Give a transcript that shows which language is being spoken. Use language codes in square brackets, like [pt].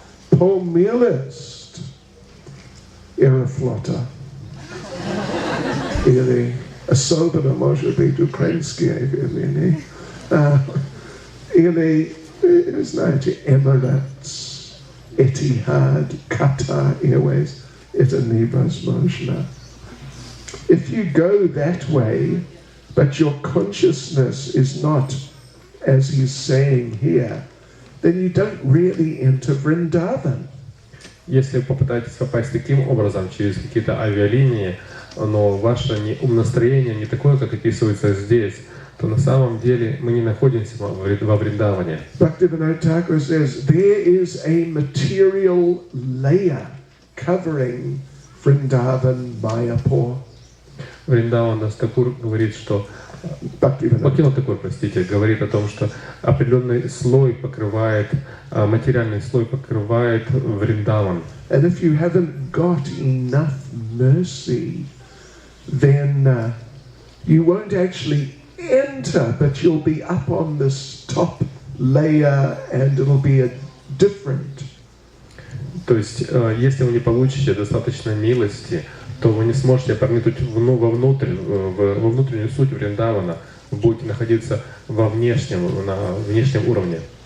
[ru] По милость Аэрофлота. Или особенно, может быть, украинские авиалинии. Или, знаете, Emirates, Etihad, Qatar Airways. Это невозможно. [en] If you go that way, but your consciousness is not, as he's saying here, then you don't really enter Vrindavan. [ru] Если вы попытаетесь попасть таким образом, через какие-то авиалинии, но ваше умонастроение не такое, как описывается здесь, то на самом деле мы не находимся во Вриндаване. [en] Bhaktivinoda Thakur says there is a material layer covering Vrindavan Mayapur. [ru] Вриндаван Такур говорит, что Бхактивинода Такур, простите, говорит о том, что определенный слой покрывает, материальный слой покрывает Вриндаван. [en] And if you haven't got enough mercy, then you won't actually enter, but you'll be up on this top layer, and it'll be a different. [ru] То есть, если вы не получите достаточно милости, то вы не сможете проникнуть во внутреннюю суть Вриндавана. Вы будете находиться на внешнем уровне.